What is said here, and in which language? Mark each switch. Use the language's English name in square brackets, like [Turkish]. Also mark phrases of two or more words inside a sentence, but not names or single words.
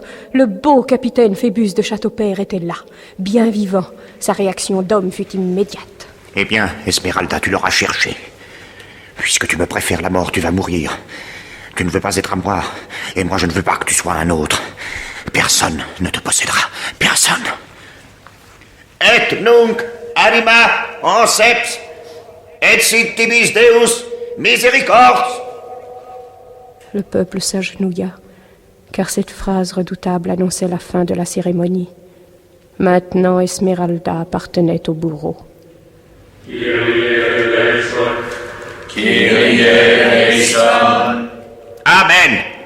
[French] Le beau capitaine Phébus de Châteaupers était là, bien vivant. Sa réaction d'homme fut immédiate. Eh bien, Esmeralda, tu l'auras cherché. Puisque tu me préfères la mort, tu vas mourir. Tu ne veux pas être à moi, et moi je ne veux pas que tu sois un autre. Personne ne te possédera. Personne. [Latin] Et nunc anima anceps, et sit tibi Deus misericordiae. [French] Le peuple s'agenouilla, car cette phrase redoutable annonçait la fin de la cérémonie. Maintenant, Esmeralda appartenait au bourreau. Amen.